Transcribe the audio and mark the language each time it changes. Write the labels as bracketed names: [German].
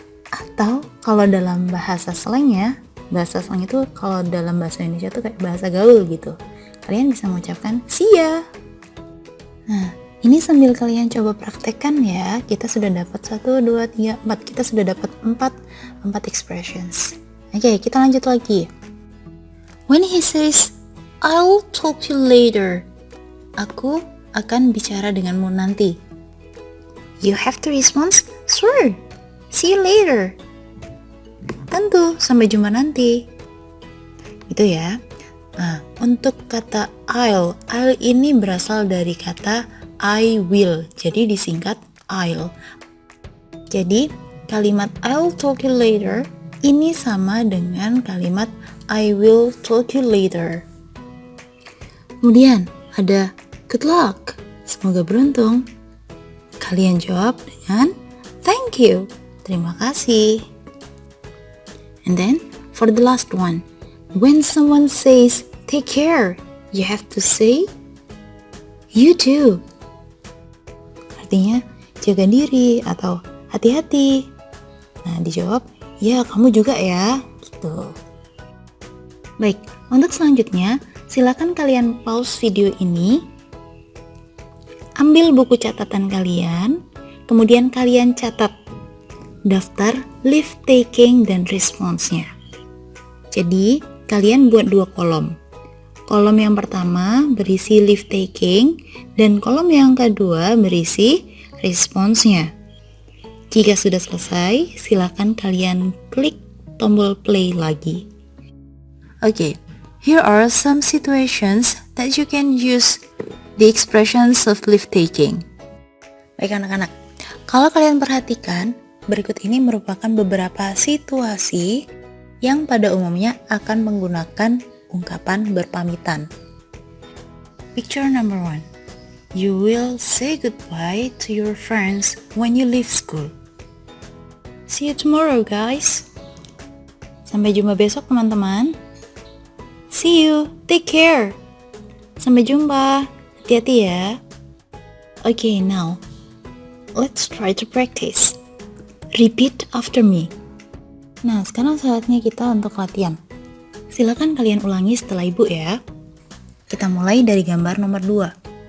[Indonesian] Atau kalau dalam bahasa slangnya, bahasa slang itu kalau dalam bahasa Indonesia itu kayak bahasa gaul gitu, kalian bisa mengucapkan see ya. Nah, ini sambil kalian coba praktekkan ya, kita sudah dapat 1, 2, 3, 4, kita sudah dapat 4 expressions. Oke, kita lanjut lagi. [English] When he says, I'll talk to you later, [Indonesian] aku akan bicara denganmu nanti, [English] you have to respond, sure, see you later. [Indonesian] Tentu, sampai jumpa nanti. Gitu ya. Nah, untuk kata I'll ini berasal dari kata I will, jadi disingkat I'll. Jadi, kalimat I'll talk you later ini sama dengan kalimat I will talk you later. Kemudian ada Good luck. Semoga beruntung. Kalian jawab dengan thank you. Terima kasih. [English] And then for the last one, when someone says take care, you have to say you too. [Indonesian] Artinya jaga diri atau hati-hati. Nah, dijawab ya kamu juga ya, gitu. Baik, untuk selanjutnya silakan kalian pause video ini, ambil buku catatan kalian, kemudian kalian catat daftar leave taking dan response-nya. Jadi, kalian buat 2 kolom. Kolom yang pertama berisi leave taking dan kolom yang kedua berisi response-nya. Jika sudah selesai, silakan kalian klik tombol play lagi. [English] Okay, here are some situations that you can use the expressions of leave taking. [Indonesian] Baik anak-anak, kalau kalian perhatikan, berikut ini merupakan beberapa situasi yang pada umumnya akan menggunakan ungkapan berpamitan. [English] Picture number 1. You will say goodbye to your friends when you leave school. See you tomorrow, guys. [Indonesian] Sampai jumpa besok, teman-teman. [English] See you, take care. [Indonesian] Sampai jumpa, hati-hati ya. [English] Okay, now, let's try to practice. Repeat after me. [Indonesian] Nah, sekarang saatnya kita untuk latihan. Silakan kalian ulangi setelah ibu ya. Kita mulai dari gambar nomor 2.